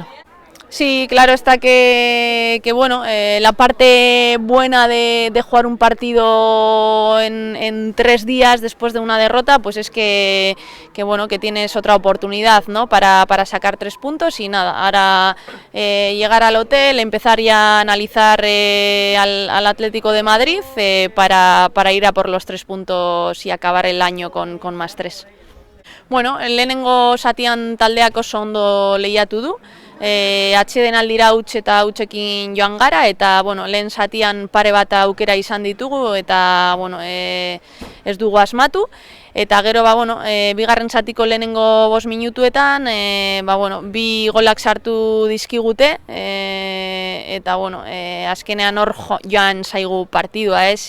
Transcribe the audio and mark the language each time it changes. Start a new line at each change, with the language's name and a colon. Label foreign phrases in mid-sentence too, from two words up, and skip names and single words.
Spanish: Sí, claro está que bueno, la parte buena de jugar un partido en 3 días después de una derrota, pues es que bueno, que tienes otra oportunidad, ¿no? para sacar 3 puntos, y nada, ahora llegar al hotel, empezar ya a analizar al Atlético de Madrid para ir a por los 3 puntos y acabar el año con más 3.
Basque: Bueno, lehenengo zatian taldeak oso ondo lehiatu du, atxeden aldira huts eta hutsekin joan gara, eta bueno, lehen zatian pare bat aukera izan ditugu, eta bueno, ez dugu asmatu. Eta gero, bueno, bigarren zatiko lehenengo 5 minutuetan, bueno, 2 golak sartu dizkigute, eta bueno, azkenean hor joan zaigu partidua, ez?